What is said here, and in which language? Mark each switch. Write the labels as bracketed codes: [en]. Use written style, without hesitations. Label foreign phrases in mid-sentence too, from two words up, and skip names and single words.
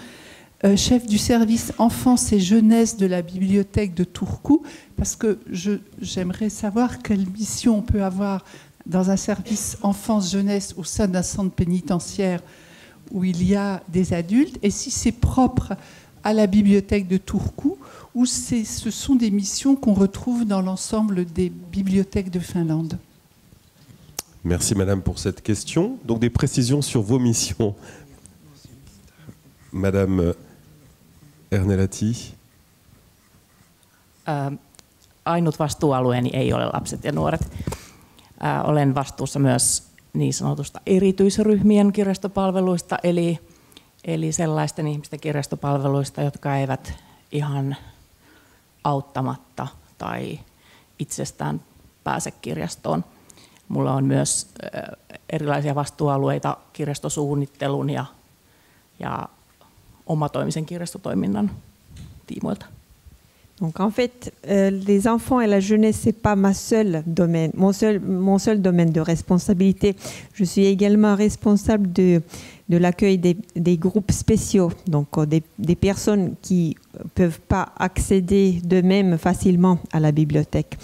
[fr] chef du service enfance et jeunesse de la bibliothèque de Turku, parce que j'aimerais savoir quelle mission on peut avoir dans un service enfance-jeunesse au sein d'un centre pénitentiaire où il y a des adultes, et si c'est propre à la bibliothèque de Turku, ou ce sont des missions qu'on retrouve dans l'ensemble des bibliothèques de Finlande. Merci Madame pour cette question. Donc des précisions sur vos missions. Madame Ernelati. [fi] Ainut vastuualueeni ei ole lapset ja nuoret. Olen vastuussa myös niin sanotusta erityisryhmien kirjastopalveluista, eli sellaisten ihmisten kirjastopalveluista, jotka eivät ihan auttamatta tai itsestään pääse kirjastoon. Mulla on myös erilaisia vastuualueita kirjastosuunnittelun ja omatoimisen kirjastotoiminnan tiimoilta. [fr] Donc en fait, les enfants et la jeunesse, c'est pas mon seul domaine de responsabilité. Je suis également responsable de l'accueil des groupes spéciaux, donc des personnes qui peuvent pas accéder d'eux-mêmes facilement à la bibliothèque.